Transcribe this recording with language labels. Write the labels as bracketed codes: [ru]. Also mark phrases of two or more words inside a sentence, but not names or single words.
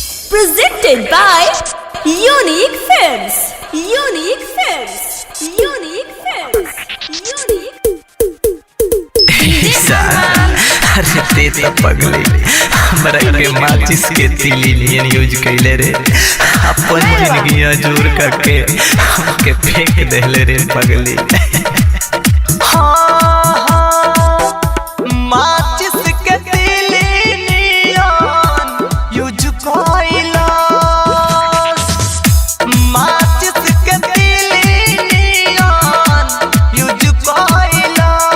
[en] Presented by Unique Films. Unique Films. Unique Films. Unique. [bho] अरे ते तो पगली हमरा के माचिस के तिली नियन यूज कैले रे अपन जिंदगी अजूर करके हमके फेंक देले रे पगली। माचिस के तिली नियन यूज कैला माचिस के तिली नियन यूज कैला